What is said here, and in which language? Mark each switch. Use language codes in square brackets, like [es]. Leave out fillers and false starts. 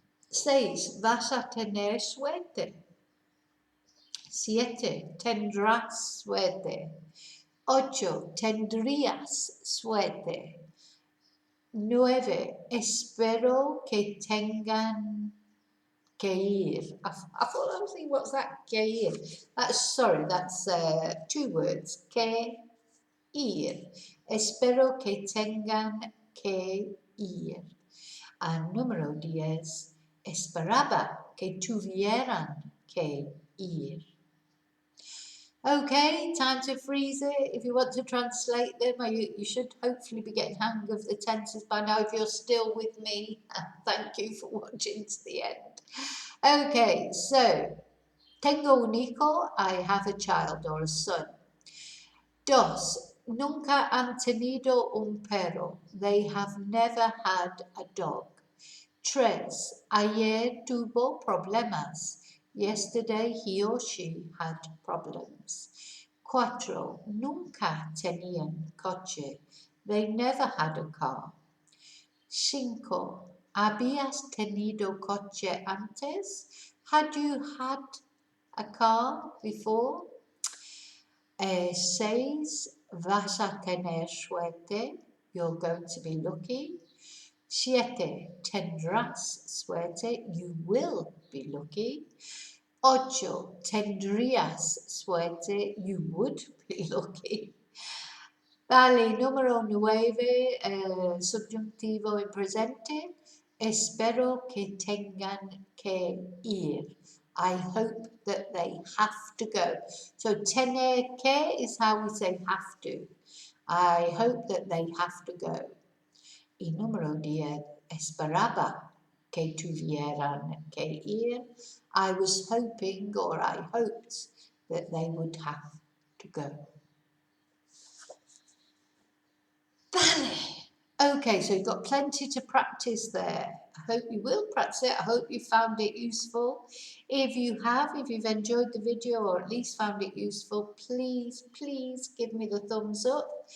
[es] 6. Vas a tener suerte. 7. Tendrás suerte. 8. Tendrías suerte. 9. Espero que tengan que ir. [en] I thought I was thinking, what's that? [es] Que ir. [en] That's 2 words. Que [es] ir. Espero que tengan que ir. Número 10. Esperaba que tuvieran que ir. [en] Okay, time to freeze it. If you want to translate them, you should hopefully be getting hang of the tenses by now. If you're still with me, thank you for watching to the end. Okay, so, [es] tengo un hijo, [en] I have a child or a son. [es] Dos, nunca han tenido un perro. [en] They have never had a dog. [es] Tres, ayer tuvo problemas. [en] Yesterday he or she had problems. [es] Cuatro, nunca tenían coche. [en] They never had a car. [es] Cinco, ¿habías tenido coche antes? [en] Had you had a car before? [es] Seis, vas a tener suerte. [en] You're going to be lucky. [es] Siete, tendrás suerte. [en] You will be lucky. [es] Ocho, tendrías suerte. [en] You would be lucky. [es] Vale, número 9, subjuntivo en presente. Espero que tengan que ir. [en] I hope that they have to go. So, tener que is how we say have to. I hope that they have to go. [es] Y número 10, esperaba que tuvieran que ir. [en] I was hoping, or I hoped, that they would have to go. Vale. Okay, so you've got plenty to practice there. I hope you will practice it. I hope you found it useful. If you've enjoyed the video or at least found it useful, please give me the thumbs up.